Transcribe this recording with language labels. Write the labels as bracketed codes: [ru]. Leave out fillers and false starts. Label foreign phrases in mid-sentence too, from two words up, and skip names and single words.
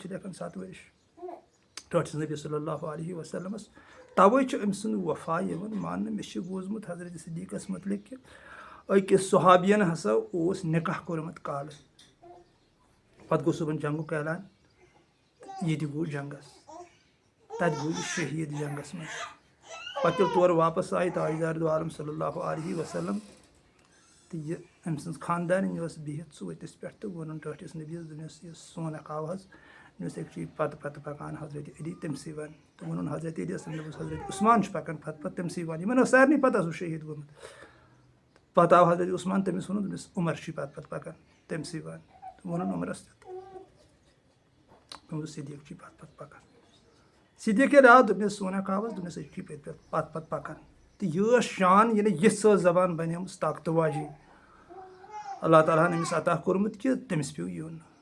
[ks] چھِ لیکھان 7 ؤرِش ٹٲٹھِس نبی [ar] صلی اللہ علیہ وسلمس [ks] توے چھُ أمۍ سُنٛد وفا یِوان ماننہٕ مےٚ چھُ بوٗزمُت حضرت صدیٖقس متعلق کہِ أکِس صحابین ہسا اوس نکاح کوٚرمُت کالہٕ پتہٕ گوٚو صُبحن جنگُک اعلان یہِ تہِ گوٚو جنگس تتہِ گوٚو یہِ شہیٖد جنگس منٛز پتہٕ ییٚلہِ تورٕ واپس آیہِ تاجدار دو عالم [ar] صلی اللہ علیہ وسلم [ks] تہٕ یہِ أمۍ سٕنٛز خاندارِنۍ ٲس بِہِتھ سوتِس پٮ۪ٹھ تہٕ ووٚنُن ٹٲٹھِس نبیَس دوٚپنس یہِ سون اکھ آو حظ دوٚپنس أکۍ چھُ یہِ پتہٕ پکان حضرت علی تٔمسٕے وَن تہٕ ووٚنُن حضرت علیَس دوٚپُس حضرت عثمان چھُ پکان پتہٕ تٔمسٕے وَن یِمن ٲس سارنٕے پتہ سُہ شہیٖد گوٚمُت پتہٕ آو حضرت عثمان تٔمِس ووٚنُن دوٚپنس عمر چھُے پتہٕ پکان تٔمسٕے وَن تہٕ ووٚنُن عمرس تہِ دوٚپُس صدیٖق چھُے پتہٕ پکان صدیٖق ییٚلہِ آو دوٚپنس سون اکھ آو حظ دوٚپنس أسۍ چھُے پتہٕ پکان تہٕ یہِ ٲس شان یعنی یِژھ ٲس زبان بنیمٕژ طاقتہٕ واجی اللہ تعالیٰ ہن أمِس عطا کوٚرمُت کہِ تٔمِس پیوٚو یُن